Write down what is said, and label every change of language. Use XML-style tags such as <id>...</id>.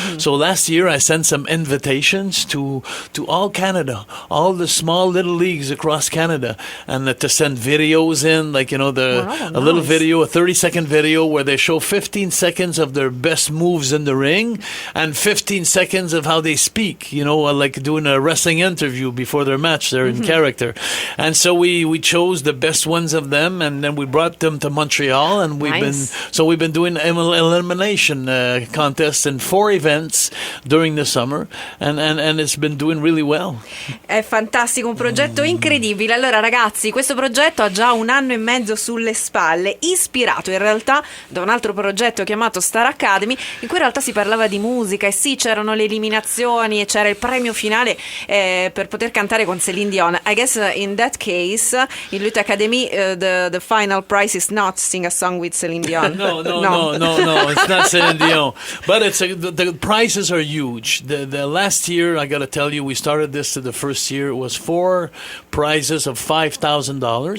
<en>So last year I sent some invitations to all Canada, all the small little leagues across Canada, and to send videos in, like, you know, a little video, a 30-second video where they show 15 seconds of their best moves in the ring and 15 seconds of how they speak, you know, like doing a wrestling interview before their match. They're in character. And so we chose the best ones of them, and then we brought them to Montreal, and we've been doing elimination contests in 4 events during the summer, and it's been doing really well.</en> <it>È fantastico, un progetto incredibile. Allora ragazzi, questo progetto ha già 1 anno e mezzo sulle spalle, ispirato in realtà da un altro progetto chiamato Star Academy, in cui in realtà si parlava di musica e sì, c'erano le eliminazioni e c'era il premio finale per poter cantare con Celine Dion.</it> <en>I guess in that case in Lutte Academy the final prize is not sing a song with Celine Dion. No, it's not Celine Dion, but the prizes are huge. The last year, I got to tell you, we started this to the first year, it was 4 prizes of $5,000.</en>